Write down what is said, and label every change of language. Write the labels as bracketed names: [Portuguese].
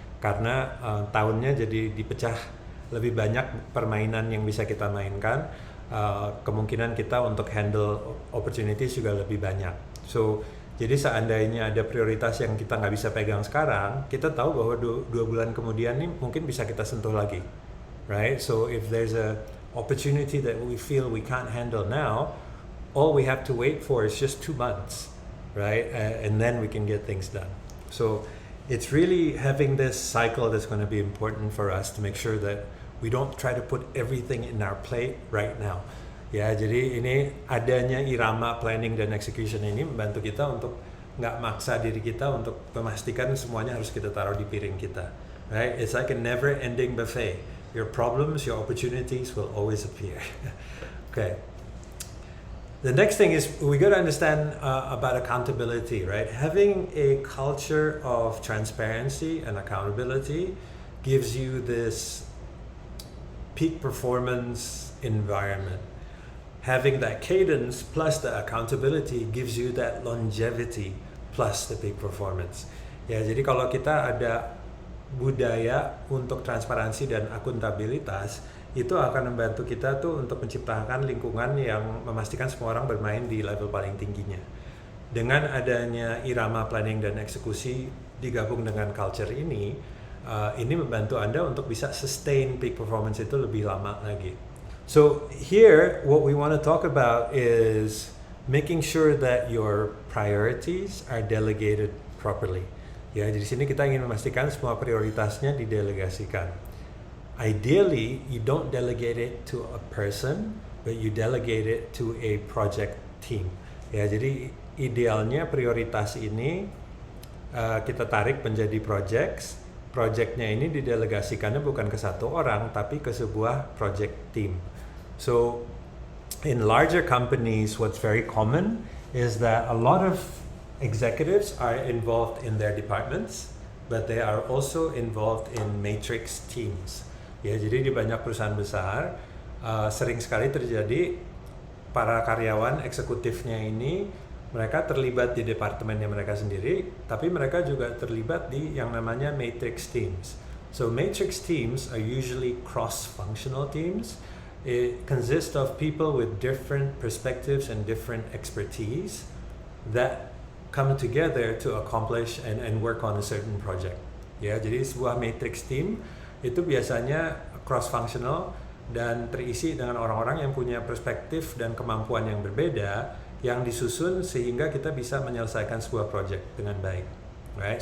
[Indonesian] Karena tahunnya jadi dipecah lebih banyak permainan yang bisa kita mainkan, kemungkinan kita untuk handle opportunities juga lebih banyak. So, jadi seandainya ada prioritas yang kita nggak bisa pegang sekarang, kita tahu bahwa 2 bulan kemudian nih mungkin bisa kita sentuh lagi, right? [English] So, if there's a opportunity that we feel we can't handle now, all we have to wait for is just 2 months, right? And then we can get things done. So, it's really having this cycle that's going to be important for us to make sure that we don't try to put everything in our plate right now. [Indonesian] Ya, jadi ini adanya irama planning dan execution ini membantu kita untuk nggak maksa diri kita untuk memastikan semuanya harus kita taruh di piring kita. [English] Right? It's like a never-ending buffet. Your problems, your opportunities will always appear. Okay. The next thing is we got to understand about accountability, right? Having a culture of transparency and accountability gives you this peak performance environment. Having that cadence plus the accountability gives you that longevity plus the peak performance. [Indonesian] Ya, jadi kalau kita ada budaya untuk transparansi dan akuntabilitas, itu akan membantu kita tuh untuk menciptakan lingkungan yang memastikan semua orang bermain di level paling tingginya. Dengan adanya irama planning dan eksekusi digabung dengan culture ini membantu Anda untuk bisa [English] sustain peak performance [Indonesian] itu lebih lama lagi. [English] So here, what we want to talk about is making sure that your priorities are delegated properly. [Indonesian] Ya, di sini kita ingin memastikan semua prioritasnya didelegasikan. [English] Ideally, you don't delegate it to a person, but you delegate it to a project team. [Indonesian] Ya, jadi idealnya prioritas ini kita tarik menjadi projects. Projectnya ini didelegasikannya bukan ke satu orang, tapi ke sebuah project team. [English] So, in larger companies, what's very common is that a lot of executives are involved in their departments, but they are also involved in matrix teams. [Indonesian] Ya, jadi di banyak perusahaan besar sering sekali terjadi para karyawan eksekutifnya ini mereka terlibat di departemennya mereka sendiri, tapi mereka juga terlibat di yang namanya matrix teams. [English] So matrix teams are usually cross-functional teams. It consists of people with different perspectives and different expertise that come together to accomplish and work on a certain project. [Indonesian] Ya, jadi sebuah matrix team itu biasanya cross-functional dan terisi dengan orang-orang yang punya perspektif dan kemampuan yang berbeda yang disusun sehingga kita bisa menyelesaikan sebuah project dengan baik. Right?